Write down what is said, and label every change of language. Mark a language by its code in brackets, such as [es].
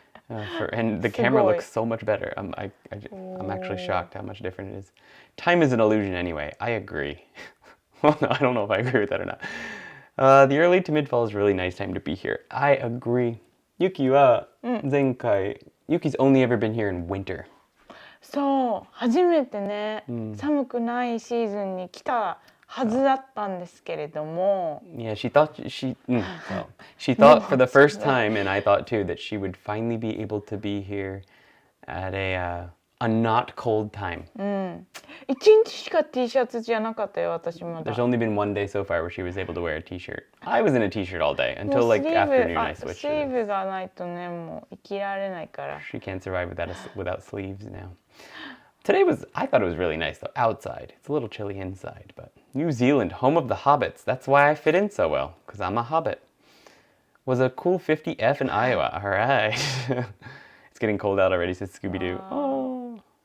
[en] And the camera looks so much better. I'm actually shocked how much different it is. Time is an illusion anyway. I agree. Well, no, I don't know if I agree with that or not. The early to mid-fall is a really nice time to be here. I agree. [ja] Yuki wa zenkai. [en] Yuki's only ever been here in winter. [ja] そう、初めてね、寒くないシーズンに来たはずだったんですけれども。 [en] Yeah, she thought for the first time, and I thought too, that she would finally be able to be here at a not cold time. [ja] 一日しか T シャツじゃなかったよ、私まだ。 [en] There's only been one day so far where she was able to wear a T-shirt. I was in a T-shirt all day until like afternoon I switched. [ja] スリーブがないとね、もう生きられないから。 [en] She can't survive without sleeves now. Today I thought it was really nice though, outside. It's a little chilly inside, but New Zealand, home of the hobbits. That's why I fit in so well, because I'm a hobbit. Was a cool 50F in Iowa. All right. It's getting cold out already, says Scooby-Doo.